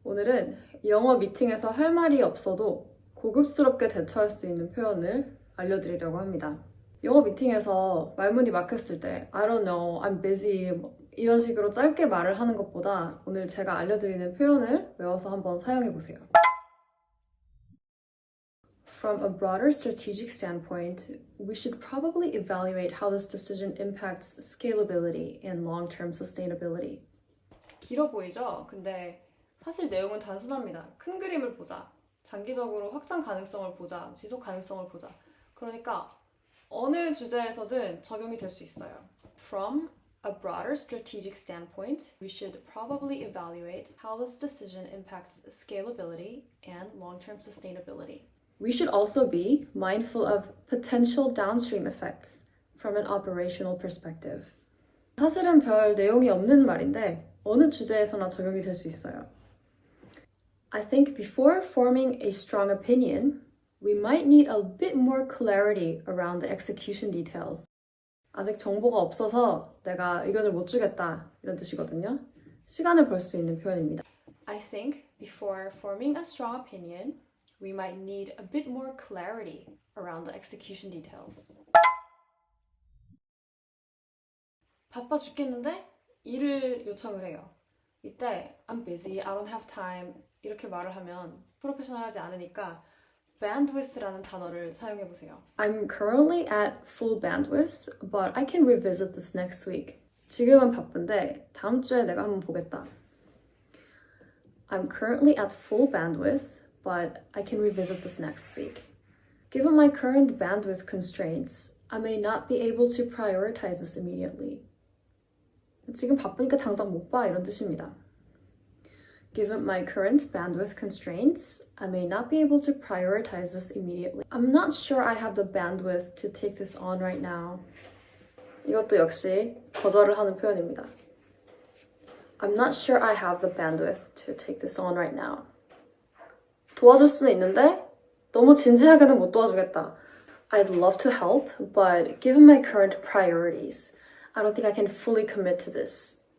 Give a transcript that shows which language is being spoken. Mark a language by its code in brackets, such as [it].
[ko] 오늘은 영어 미팅에서 할 말이 없어도 고급스럽게 대처할 수 있는 표현을 알려드리려고 합니다. 영어 미팅에서 말문이 막혔을 때 [en] I don't know, I'm busy [ko] 이런 식으로 짧게 말을 하는 것보다 오늘 제가 알려드리는 표현을 외워서 한번 사용해보세요. [en] From a broader strategic standpoint, we should probably evaluate how this decision impacts scalability and long-term sustainability. [ko] 길어 보이죠? 근데 사실 내용은 단순합니다. 큰 그림을 보자. 장기적으로 확장 가능성을 보자. 지속 가능성을 보자. 그러니까 어느 주제에서든 적용이 될 수 있어요. [en] From a broader strategic standpoint, we should probably evaluate how this decision impacts scalability and long-term sustainability. We should also be mindful of potential downstream effects from an operational perspective. [ko] 사실은 별 내용이 없는 말인데 어느 주제에서나 적용이 될 수 있어요. [en] I think before forming a strong opinion, we might need a bit more clarity around the execution details. [ko] 아직 정보가 없어서 내가 의견을 못 주겠다 이런 뜻이거든요. 시간을 벌 수 있는 표현입니다. [en] I think before forming a strong opinion, we might need a bit more clarity around the execution details. [ko] 바빠 죽겠는데 일을 요청을 해요. 이때 [en] I'm busy, I don't have time [ko] 이렇게 말을 하면 프로페셔널하지 않으니까 bandwidth라는 단어를 사용해보세요. [en] I'm currently at full bandwidth, but I can revisit this next week. [ko] 지금은 바쁜데 다음 주에 내가 한번 보겠다. [en] I'm currently at full bandwidth, but I can revisit this next week. Given my current bandwidth constraints, I may not be able to prioritize this immediately. [ko] 지금 바쁘니까 당장 못 봐 이런 뜻입니다. [en] Given my current bandwidth constraints, I may not be able to prioritize this immediately. I'm not sure I have the bandwidth to take this on right now. [ko] 이것도 역시 거절을 하는 표현입니다. [en] I'm not sure I have the bandwidth to take this on right now. [ko] 도와줄 수는 있는데 너무 진지하게는 못 도와주겠다. [en] I'd love to help, but given my current priorities, I don't think I can fully commit to this.